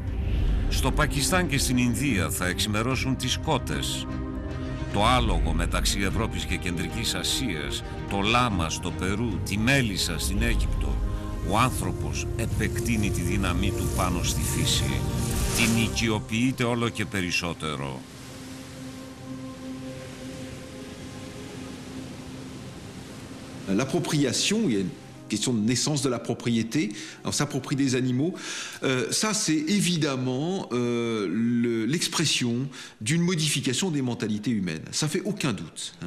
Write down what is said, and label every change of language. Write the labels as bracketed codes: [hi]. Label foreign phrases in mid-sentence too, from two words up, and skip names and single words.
[el] Στο Πακιστάν και στην Ινδία θα εξημερώσουν τις κότες. Το άλογο μεταξύ Ευρώπης και Κεντρικής Ασίας, το λάμα στο Περού, τη μέλισσα στην Αίγυπτο. Ο άνθρωπος επεκτείνει τη δύναμή του πάνω στη φύση. Την οικειοποιείται όλο και περισσότερο. [fr] L'appropriation, il y a une question de naissance de la propriété, on s'approprie des animaux, ça c'est évidemment l'expression d'une modification des mentalités humaines, ça fait aucun doute, hein.